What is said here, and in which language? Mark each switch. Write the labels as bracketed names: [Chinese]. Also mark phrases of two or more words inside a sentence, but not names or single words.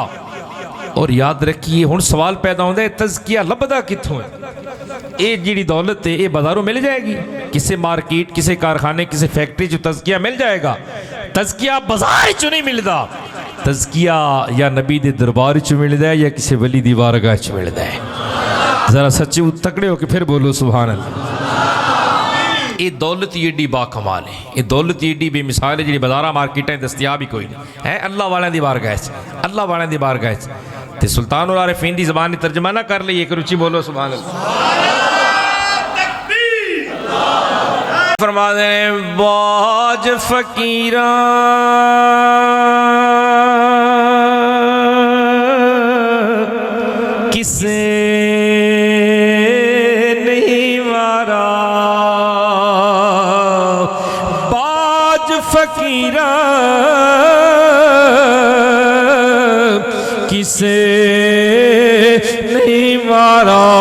[Urdu] اور یاد رکھیے [Punjabi] ہن سوال پیدا ہوتا ہے تزکیہ لبدا کتھوں ہے؟ اے جیڑی دولت ہے اے بازاروں مل جائے گی؟ کسے مارکیٹ, کسے کارخانے, کسے فیکٹری جو تزکیہ مل جائے گا؟ تزکیہ بازار چو نہیں ملدا. تزکیہ یا نبی دے دربار چو ملدا ہے یا کسی ولی دی بارگاہ چو ملدا ہے. ذرا سچے تکڑے ہو کے پھر بولو [Arabic] سبحان اللہ. [Punjabi] یہ دولت ایڈی با کمال ہے, یہ دولت ایڈی بے مثال ہے جی بازارہ مارکیٹیں دستیاب ہی کوئی نہیں ہے. اللہ والے دی بارگاہ ہے, اللہ والے دی بارگاہ ہے. تے سلطان العارفین دی زبان ترجمہ نہ کر لئے, ایک روچی بولو [Arabic] سبحان اللہ. [Punjabi] فرما دیں باج فقیراں کسے نہیں مارا, باج فقیراں کسے نہیں مارا,